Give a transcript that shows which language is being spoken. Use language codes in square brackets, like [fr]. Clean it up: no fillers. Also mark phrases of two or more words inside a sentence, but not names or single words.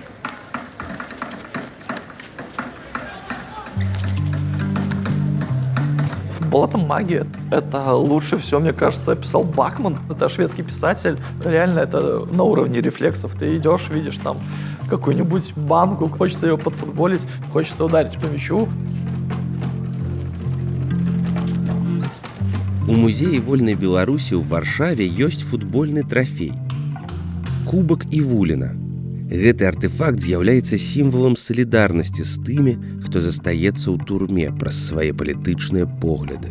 [ru] Футбол — это магия. Это лучше всего, мне кажется, описал Бакман. Это шведский писатель. Реально, это на уровне рефлексов. Ты идешь, видишь там какую-нибудь банку, хочется ее подфутболить, хочется ударить по мячу. [be] У музеі вольнай Беларусі ў Варшаве ёсць футбольны трафей. Кубак Івуліна. Гэты артефакт з'яўляецца сімвалам салідарнасці з тымі, хто застаецца ў турме праз свае палітычныя погляды.